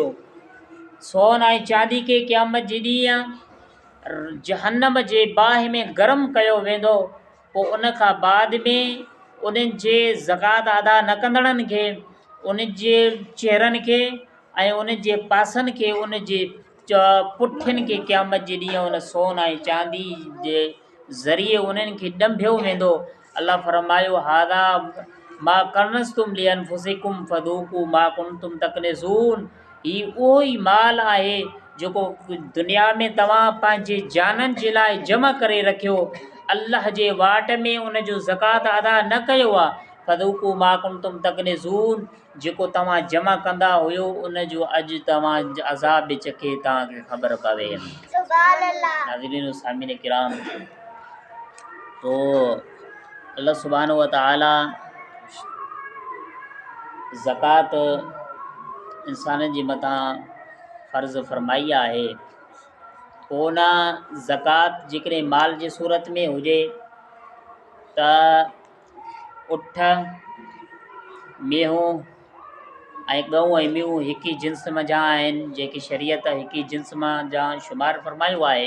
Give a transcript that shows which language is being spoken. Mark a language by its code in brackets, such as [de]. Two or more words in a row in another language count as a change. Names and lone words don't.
[sd] सोन ऐं चांदी खे क़यामत जे ॾींहुं जहन्नम जे बाहि में गरम कयो वेंदो पोइ उन खां बाद में उन्हनि जे ज़कात अदा न कंदड़नि खे उन जे चेहरनि खे ऐं उन जे पासनि खे उन जे पुठियुनि खे क़यामत जे ॾींहुं उन सोन ऐं चांदी जे ज़रिए उन्हनि खे ॾंभियो वेंदो। [ar] अल्लाह फ़रमायो هذا ما كنزتم لأنفسكم فذوقوا ما كنتم تكنزون. [sd] ही उहो ई माल आहे जेको दुनिया में तव्हां पंहिंजे जाननि जे लाइ जमा करे रखियो अल्लाह जे वाट में उन जो ज़कात अदा न कयो आहे [ar] فذوقوا ما كنتم تكنزون, [sd] जेको तव्हां जमा कंदा हुयो उन जो अॼु तव्हां अज़ाब बि चखे तव्हांखे ख़बर पवे। नाज़रीन सामिन किराम, तो अल्लाह [ar] سبحانه وتعالى [sd] ज़कात इंसाननि जे मथां फ़र्ज़ फरमाई आहे। कोन ज़कात जेकॾहिं माल जी सूरत में हुजे त उठ, मेहूं ऐं गऊं ऐं मेहूं हिकु ई जिन्स जा आहिनि, जेकी शरीयत हिकु ई जिन्स जा शुमार फरमायो आहे।